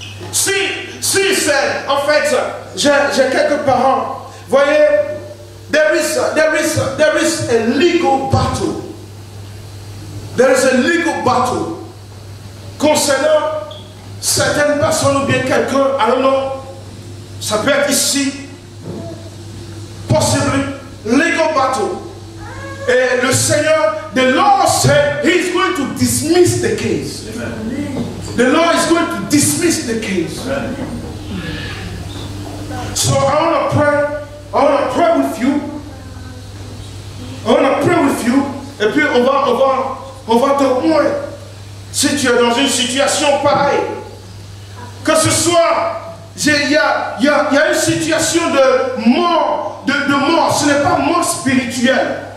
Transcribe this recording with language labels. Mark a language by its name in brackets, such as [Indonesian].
[French] Si c'est, en fait, j'ai quelques parents, voyez, [English] there is a legal battle. There is a legal battle [French] concernant certaines personnes ou bien quelqu'un, [English] I don't know, [French] ça peut être ici, [English] possibly, legal battle. [French] Et le Seigneur, [English] the Lord said, He is going to dismiss the case. Amen. The Lord is going to dismiss the case. Amen. So I want to pray with you. I want to pray with you. [French] Et puis on va te voir si tu es dans une situation pareille. Que ce soit, il y a une situation de mort, ce n'est pas mort spirituelle.